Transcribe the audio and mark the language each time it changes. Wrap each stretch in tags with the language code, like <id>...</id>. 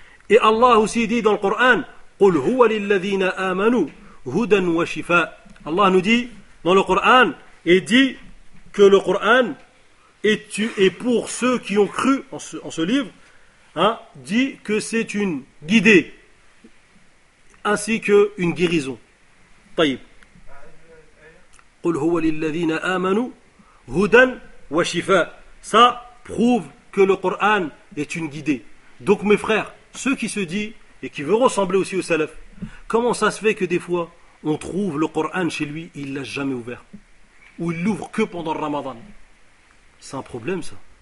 <fr>Et Allah aussi dit dans le Coran,</fr> <ar>qul huwa lilladhina amanu hudan wa shifa.</ar> <fr>Allah nous dit dans le Coran, et dit que le Coran est pour ceux qui ont cru en ce livre, hein, dit que c'est une guidée ainsi que une guérison.</fr> <ar>طيب. قل هو للذين آمنوا هدى وشفاء.</ar> <fr>Ça prouve que le Coran est une guidée. Donc mes frères, ceux qui se disent et qui veulent ressembler aussi au salaf, comment ça se fait que des fois on trouve le Coran chez lui et il l'a jamais ouvert, ou il l'ouvre que pendant le Ramadan? C'est un problème ça.</fr>